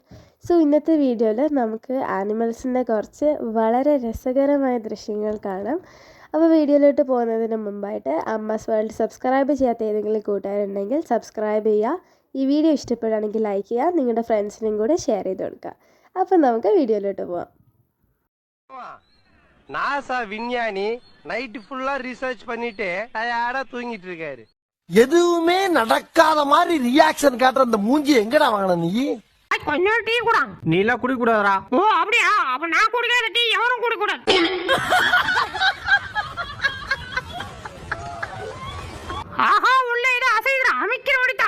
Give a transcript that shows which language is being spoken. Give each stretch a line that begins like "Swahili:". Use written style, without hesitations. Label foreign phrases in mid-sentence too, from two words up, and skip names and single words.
Malayalam: ഇന്നത്തെ വീഡിയോയിൽ നമുക്ക് ആനിമൽസിൻ്റെ കുറച്ച് വളരെ രസകരമായ ദൃശ്യങ്ങൾ കാണാം. അപ്പോൾ വീഡിയോയിലോട്ട് പോകുന്നതിന് മുമ്പായിട്ട് അമ്മാസ് വേൾഡ് സബ്സ്ക്രൈബ് ചെയ്യാത്ത ഏതെങ്കിലും കൂട്ടുകാരുണ്ടെങ്കിൽ സബ്സ്ക്രൈബ് ചെയ്യുക. ഈ വീഡിയോ ഇഷ്ടപ്പെടുകയാണെങ്കിൽ ലൈക്ക് ചെയ്യുക, നിങ്ങളുടെ ഫ്രണ്ട്സിനും കൂടെ ഷെയർ ചെയ്ത് കൊടുക്കുക. അപ്പം നമുക്ക് വീഡിയോയിലോട്ട് പോവാം.
Tamil: நாசா விஞ்ஞானி நைட்டு ஃபுல்லா ரிசர்ச் பண்ணிட்டு டயர்டா தூங்கிட்டு இருக்காரு. எதுவுமே நடக்காத மாதிரி ரியாக்ஷன் காட்டுற அந்த மூஞ்சி எங்கடா வாங்கின நீ? கொஞ்சம் டீ கூட. நீ எல்லாம் குடி கூடாதா? ஓ அப்படியா? அப்ப நான் குடிக்காத டீ எவனும் குடி கூடாது. ஆஹா, உள்ள இது அசைதுற அமைக்கிற ஓடிட்டான்.